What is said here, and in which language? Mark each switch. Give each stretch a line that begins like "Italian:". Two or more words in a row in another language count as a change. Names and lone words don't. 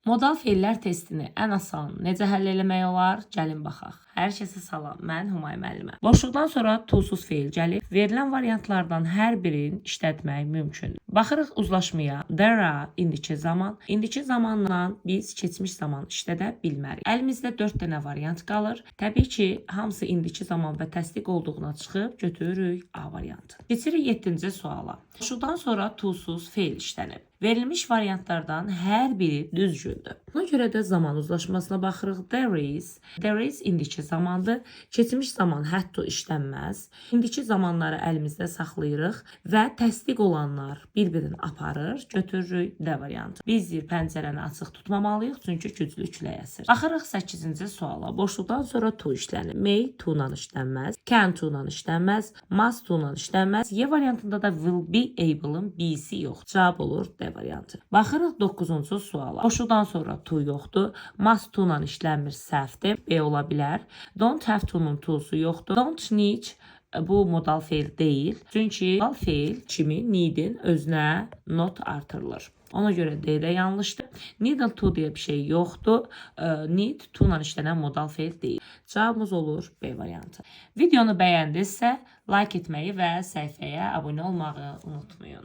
Azerbaijani: Modal feillər testini ən asan necə həll eləmək olar? Gəlin baxaq. Hər kəsə salam, mən Humay müəlliməm. Boşluqdan sonra toolsuz feil gəlir. Verilən variantlardan hər birini işlətmək mümkündür. Baxırıq uzlaşmaya.
English: There are
Azerbaijani: indiki zaman. İndiki zamanla biz keçmiş zaman işlədə bilmərik. Əlimizdə 4 dənə variant qalır. Təbii ki, hamısı indiki zaman və təsdiq olduğuna çıxıb götürürük A variantı. Keçirik 7-ci suala. Boşluqdan sonra toolsuz feil işlənib. Verilmiş variantlardan hər biri düzgündür. Buna görə də zaman uzlaşmasına baxırıq.
English: There is
Azerbaijani: indiki zamandır. Keçmiş zaman hətta işlənməz. İndiki zamanları əlimizdə saxlayırıq və təsdiq olanlar bir-birini aparır, götürürük D variantı. Biz pəncərəni açıq tutmamalıyıq, çünki güclü külək əsir. Baxırıq 8-ci suala. Boşluqdan sonra to işlənir. May to ilə işlənməz. Can to ilə işlənməz. Must to ilə işlənməz. Y variantında da
English: will be able-ın
Azerbaijani: B'si yox. Cavab olur D variantı. Baxırıq 9-cu suala. Boşluqdan sonra to yoxdur. Must to ilə işlənmir, səhvdir. B ola bilər.
English: Don't have to-nun
Azerbaijani: to'su yoxdur.
English: Don't need
Azerbaijani: bu modal feil deyil. Çünki modal feil kimi need'in özünə not artırılır. Ona görə D də yanlışdır.
English: Need to
Azerbaijani: deyə bir şey yoxdur.
English: Need to
Azerbaijani: ilə işlənən modal feil deyil. Cavabımız olur B variantı. Videonu bəyəndinizsə like etməyi və səhifəyə abunə olmağı unutmayın.